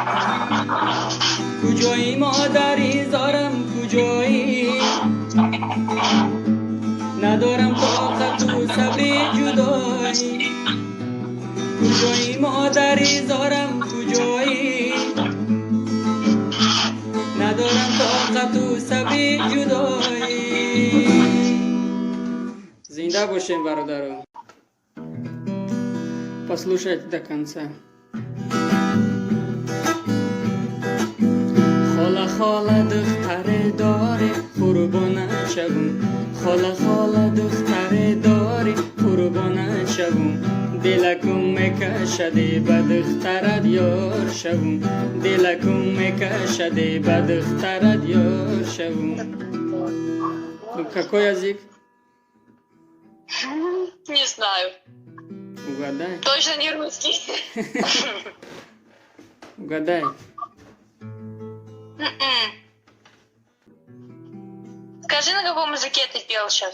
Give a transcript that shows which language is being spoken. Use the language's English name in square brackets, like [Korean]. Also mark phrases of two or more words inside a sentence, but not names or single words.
[Persian] کجایی مادری زارم کجایی ندارم طاقت و صبری جدایی کجایی مادری زارم کجایی ندارم طاقت و صبری جدایی زنده باشین برادران [Russian] послушайте до конца [Persian] خاله خاله دختر داری قربانت شوم خاله خاله دختر داری قربانت شوم دلکم میکشد به دخترت یار شوم دلکم میکشد به دخترت یار شوم [Russian] какой язык? Не знаю. Угадай. Точно не русский. Угадай. Скажи, на каком языке ты пел сейчас?